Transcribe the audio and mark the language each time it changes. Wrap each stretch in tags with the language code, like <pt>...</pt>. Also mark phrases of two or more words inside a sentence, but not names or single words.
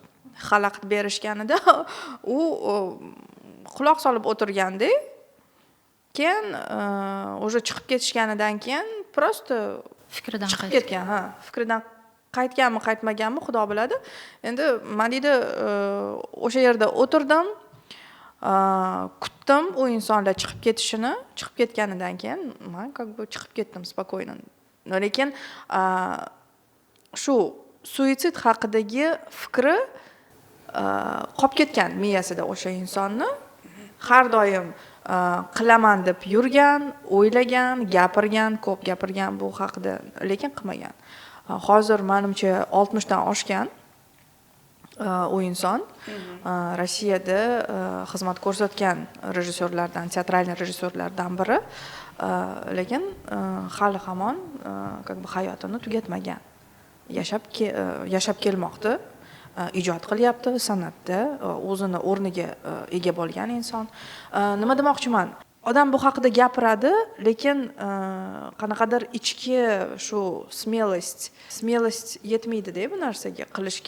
<uz>Xalaqit berishganida u quloq solib o'tirganda, keyin o'sha chiqib ketishganidan keyin просто Fikridan chiqib ketgan, ha. Fikridan qaytganmi, qaytmaganmi Xudo biladi. Endi men deydi o'sha yerda o'tirdim, kutdim u insonlar chiqib ketishini. Chiqib ketganidan keyin men</uz> <ru>как бы</ru> <uz>chiqib ketdim spokойно. Lekin shu suitsid haqidagi fikri qolib ketgan miyasida o'sha insonni. Har doim qilaman deb yurgan, o'ylagan, gapirgan, ko'p gapirgan bu haqida, lekin qilmagan. Hozir menimcha 60 dan oshgan u inson. Rossiyada xizmat ko'rsatgan rejissyorlardan, teatralniy rejissyorlardan biri, lekin hali hamon</uz> <ru>как бы</ru> <uz>hayotini tugatmagan. Yashab kelmoqda. Ijod qilyapti, san'atda o'zini o'rniga ega bo'lgan inson. Nima demoqchiman? Odam bu haqida gapiradi, lekin qanaqadir ichki shu smelost yetmaydi-da bu narsaga qilishga.</uz>